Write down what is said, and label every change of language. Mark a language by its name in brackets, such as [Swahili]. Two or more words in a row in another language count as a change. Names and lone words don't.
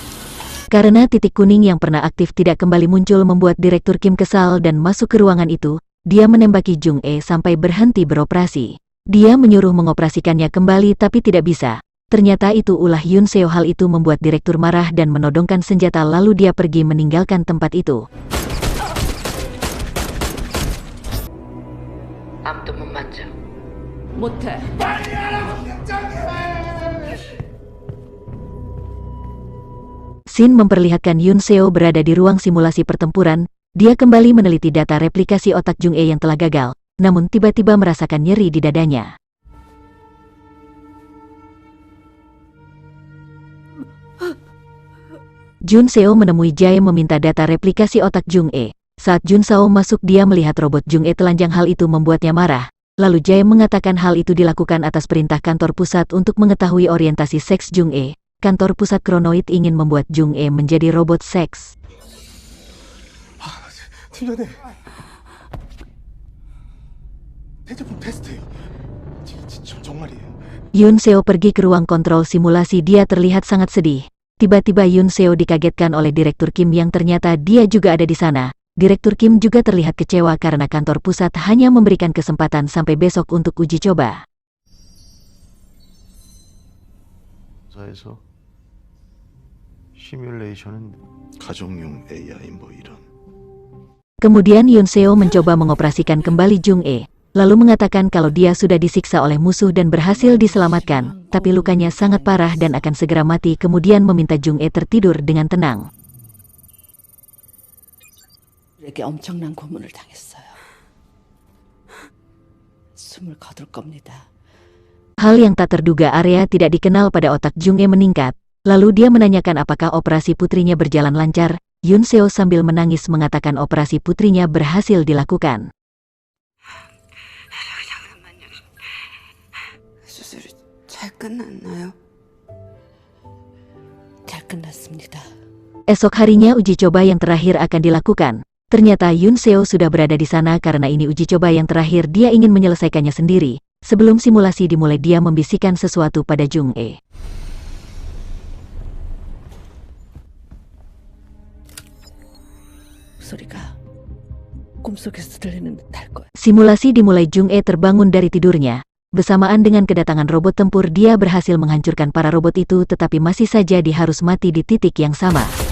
[Indonesian] Karena titik kuning yang pernah aktif tidak kembali muncul membuat Direktur Kim kesal dan masuk ke ruangan itu. dia menembaki Jung E sampai berhenti beroperasi. Dia menyuruh mengoperasikannya kembali tapi tidak bisa. Ternyata itu ulah Yun Seo. Hal itu membuat direktur marah dan menodongkan senjata lalu dia pergi meninggalkan tempat itu. [Korean] 아무도 못 만져. 못해. [Indonesian] Scene memperlihatkan Yun Seo berada di ruang simulasi pertempuran. Dia kembali meneliti data replikasi otak Jung E yang telah gagal, namun tiba-tiba merasakan nyeri di dadanya. Jun Seo menemui Jae meminta data replikasi otak Jung E. Saat Jun Seo masuk, dia melihat robot Jung E telanjang. Hal itu membuatnya marah. Lalu Jae mengatakan hal itu dilakukan atas perintah kantor pusat untuk mengetahui orientasi seks Jung E. Kantor pusat Kronoid ingin membuat Jung E menjadi robot seks. [Korean] 팀장님, 대제품 테스트 정말이에요. [Indonesian] Yun Seo pergi ke ruang kontrol simulasi. Dia terlihat sangat sedih. Tiba-tiba Yun Seo dikagetkan oleh Direktur Kim yang ternyata dia juga ada di sana. Direktur Kim juga terlihat kecewa karena kantor pusat hanya memberikan kesempatan sampai besok untuk uji coba. [Korean] 사에서 시뮬레이션은 가정용 AI 뭐 이런. [Indonesian] Kemudian Yun Seo mencoba mengoperasikan kembali Jung E, lalu mengatakan kalau dia sudah disiksa oleh musuh dan berhasil diselamatkan, tapi lukanya sangat parah dan akan segera mati. Kemudian meminta Jung E tertidur dengan tenang. [Korean] 에게 엄청난 고문을 당했어요. 숨을 거둘 겁니다. [Indonesian] Hal yang tak terduga area tidak dikenal pada otak Jung E meningkat. Lalu dia menanyakan apakah operasi putrinya berjalan lancar. Yun Seo sambil menangis mengatakan operasi putrinya berhasil dilakukan. [Korean] 수술이 잘 끝났나요? 잘 끝났습니다. [Indonesian] Esok harinya uji coba yang terakhir akan dilakukan. Ternyata Yun Seo sudah berada di sana karena ini uji coba yang terakhir. Dia ingin menyelesaikannya sendiri. Sebelum simulasi dimulai, dia membisikkan sesuatu pada Jung E. [Korean] 소리가 꿈속에서 들리는 듯할 거야. [Indonesian] Simulasi dimulai. Jung E terbangun dari tidurnya. Bersamaan dengan kedatangan robot tempur, dia berhasil menghancurkan para robot itu, tetapi masih saja dia harus mati di titik yang sama.